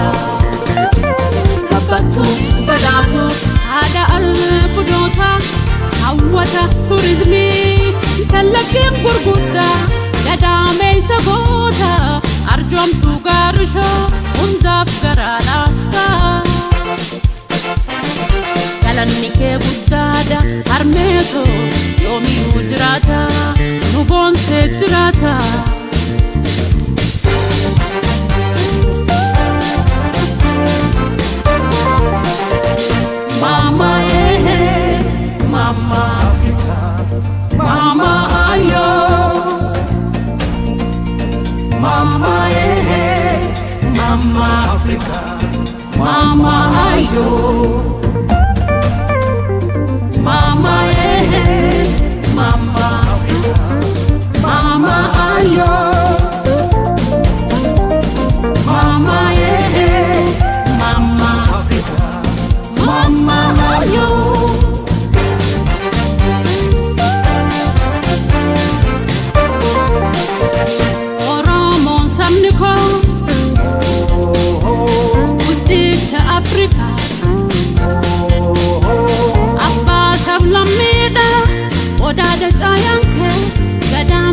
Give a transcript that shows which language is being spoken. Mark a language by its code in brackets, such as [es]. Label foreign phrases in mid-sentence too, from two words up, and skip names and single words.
[om] Labbatu badhaatu haadha albuudota hawwata turizimii tallaggeen gurguddaa gadameessa goota arjoomtu gaarishoo hundaaf garaa laafta. Galanni kee guddaadha harmeetoo yoomiyyuu jiraata nu boonsee jiraata. [en] Mama Mama Africa, Mama ayo, Mama Mama Africa, Mama ayo, Mama Mama Africa, Mama ayo, Mama Mama Africa, Mama ayo. [om] Oromoon sabni koo guddicha Afrikaa abbaa sablammiidha odaadha caayaan kee gadaan